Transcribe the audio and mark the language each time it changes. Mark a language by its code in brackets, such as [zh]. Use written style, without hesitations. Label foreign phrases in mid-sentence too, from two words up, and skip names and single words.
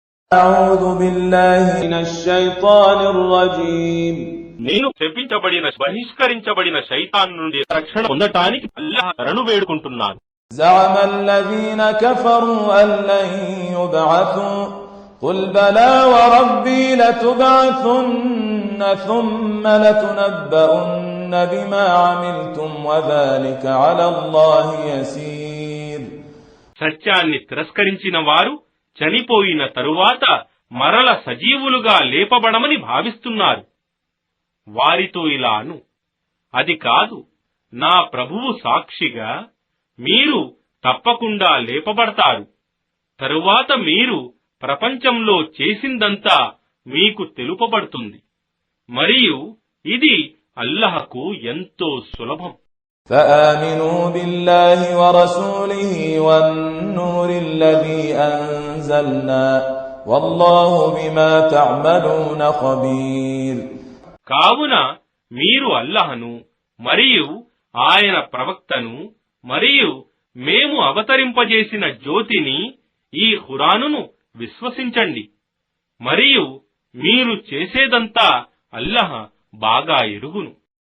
[ar] أعوذ بالله من الشيطان الرجيم [te] నేను శపించబడిన బహిష్కరించబడిన శైతాన్ నుండి రక్షణ పొందటానికి అల్లాహ్ శరణు వేడుకుంటున్నాను. [ar] زعم الذين كفروا أن لن يبعثوا قل بلى وربي لتبعثن ثم لتنبؤن بما عملتم وذلك على الله يسير. [te] సత్యాన్ని తిరస్కరించిన వారు చనిపోయిన తరువాత మరల సజీవులుగా లేపబడమని భావిస్తున్నారు. వారితో ఇలా అను, అది కాదు, నా ప్రభువు సాక్షిగా మీరు తప్పకుండా లేపబడతారు. తరువాత మీరు ప్రపంచంలో చేసిందంతా మీకు తెలుపబడుతుంది. మరియు ఇది అల్లాహకు ఎంతో సులభం. [ar] فآمنوا بالله ورسوله والنور الذي أنزلنا والله بما تعملون خبير. [te] కావున మీరు అల్లాహను మరియు ఆయన ప్రవక్తను మరియు మేము అవతరింపజేసిన జ్యోతిని ఈ ఖురానును విశ్వసించండి. మరియు మీరు చేసేదంతా అల్లాహ్ బాగా ఎరుగును.